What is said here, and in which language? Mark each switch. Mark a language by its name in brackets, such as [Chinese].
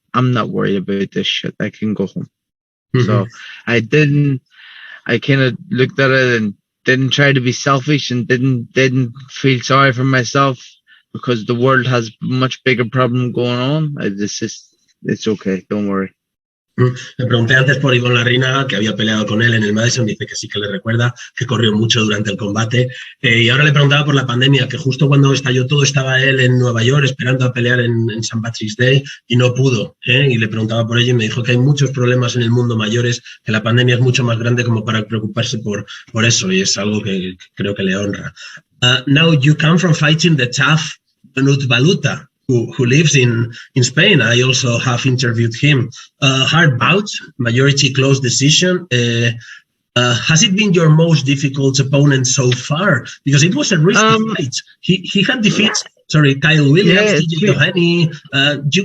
[English] I'm not worried about this shit. I can go home. Mm-hmm. So I kind of looked at it and didn't try to be selfish and didn't feel sorry for myself because the world has much bigger problem going on. It's okay. Don't worry. [Spanish] Le pregunté antes por Yvonne Larrinaga, que había peleado con él en el Madison, dice que sí que le recuerda, que corrió mucho durante el combate, y ahora le preguntaba por la pandemia, que justo cuando estalló todo estaba él en Nueva York esperando a pelear en St. Patrick's Day y no pudo, y le preguntaba por ello y me dijo que hay muchos problemas en el mundo mayores, que la pandemia es mucho más grande como para preocuparse por eso, y es algo que creo que le honra. [English] Now you come from fighting the tough Benut Baluta, who lives in Spain. I also have interviewed him. Hard bout, majority close decision. Has it been your most difficult opponent so far? Because it was a risky fight. He had defeats, Kyle Williams, TJ Doheny.